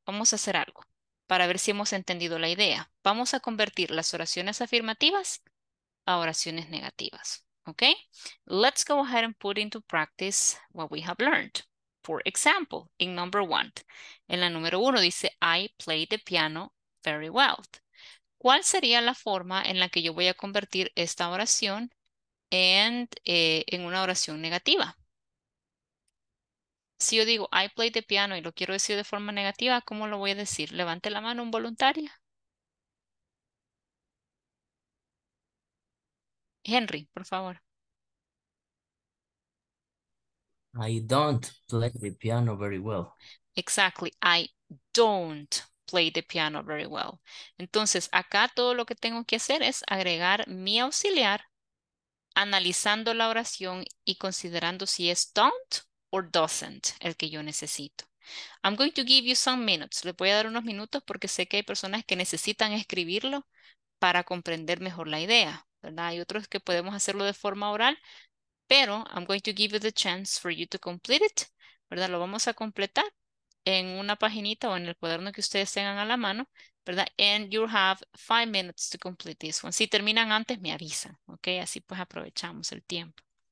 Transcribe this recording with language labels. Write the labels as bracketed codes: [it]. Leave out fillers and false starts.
[es] Vamos a hacer algo para ver si hemos entendido la idea. Vamos a convertir las oraciones afirmativas a oraciones negativas. Okay. [en] Let's go ahead and put into practice what we have learned. For example, in number 1, [es] en la número 1 dice, [en] I play the piano very well. [es] ¿Cuál sería la forma en la que yo voy a convertir esta oración en una oración negativa? Si yo digo, [en] I play the piano [es] y lo quiero decir de forma negativa, ¿cómo lo voy a decir? Levante la mano un voluntario. Henry, por favor. [en] I don't play the piano very well. Exactly. I don't play the piano very well. [es] Entonces, acá todo lo que tengo que hacer es agregar mi auxiliar, analizando la oración y considerando si es don't or doesn't el que yo necesito. [en] I'm going to give you some minutes. [es] Les voy a dar unos minutos porque sé que hay personas que necesitan escribirlo para comprender mejor la idea, ¿verdad? Hay otros que podemos hacerlo de forma oral, pero [en] I'm going to give you the chance for you to complete it, ¿verdad? [es] Lo vamos a completar en una paginita o en el cuaderno que ustedes tengan a la mano, ¿verdad? [en] And you have 5 minutes to complete this one. [es] Si terminan antes, me avisan, ¿ok? Así pues aprovechamos el tiempo.